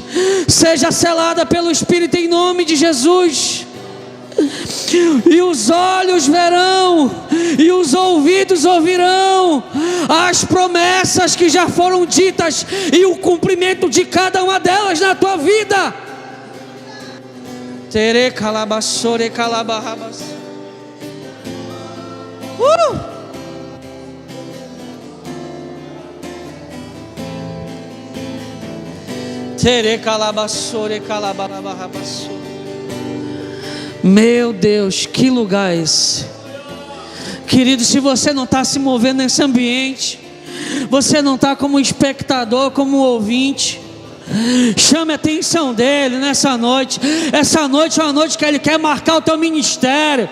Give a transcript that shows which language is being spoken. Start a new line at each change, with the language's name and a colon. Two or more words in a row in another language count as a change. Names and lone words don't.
Portuguese: Seja selada pelo Espírito em nome de Jesus. E os olhos verão, e os ouvidos ouvirão as promessas que já foram ditas, e o cumprimento de cada uma delas na tua vida. Tere calabassore calabarrabas. Tere calabassore calabarrabas. Meu Deus, que lugar é esse? Querido, se você não está se movendo nesse ambiente, você não está como espectador, como ouvinte, chame a atenção dele nessa noite. Essa noite é uma noite que ele quer marcar o teu ministério.